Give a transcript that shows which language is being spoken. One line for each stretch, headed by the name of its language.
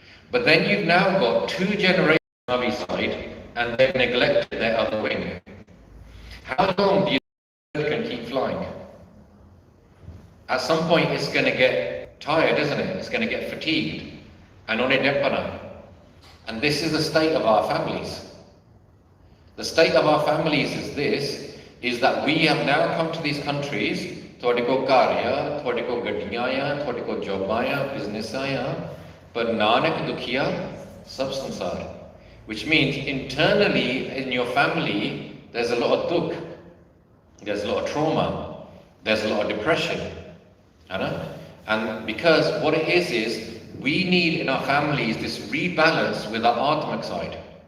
English: But then you've now got two generations on the side, and they've neglected their other wing. How long do you think it can keep flying? At some point it's going to get tired, isn't it? It's going to get fatigued. And And this is the state of our families. The state of our families is this, is that we have now come to these countries,
Punjabi: ਤੁਹਾਡੇ ਕੋਲ ਘਰ ਆ, ਤੁਹਾਡੇ ਕੋਲ ਗੱਡੀਆਂ ਆ, ਤੁਹਾਡੇ ਕੋਲ ਜੌਬਾਂ ਆ, ਬਿਜ਼ਨਸਾਂ ਆ, ਪਰ ਨਾਨਕ ਦੁਖੀਆ ਸਭ ਸੰਸਾਰ.
English: Which means internally in your family, there's a lot of dukh, there's a lot of trauma, there's a lot of depression. And because what it is we need in our families this rebalance with our atmic side.